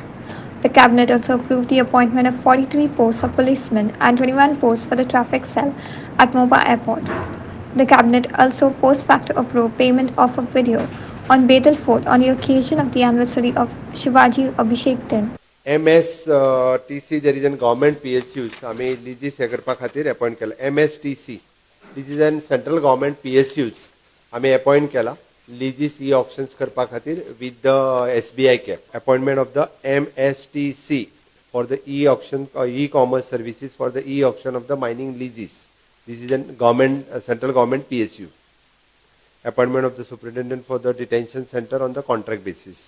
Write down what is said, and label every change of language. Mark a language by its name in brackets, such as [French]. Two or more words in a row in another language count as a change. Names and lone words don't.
[English] The Cabinet also approved the appointment of 43 posts of policemen and 21 posts for the traffic cell at Mopa Airport. The Cabinet also post facto approved payment of a video on Betul Fort on the occasion of the anniversary of Shivaji Abhishek Din. MSTC there is a government PSUs आम्ही leases [Konkani] हे करपा खातीर [English] appoint केला. MSTC this is an central government PSUs आम्ही appoint केला leases e-auctions [Konkani] करपा खातीर [English] with the SBI cap. Appointment of the MSTC for the e-auction e-commerce services for the e-auction of the mining leases. This is a government central government PSU. Appointment of the superintendent for the detention center on the contract basis.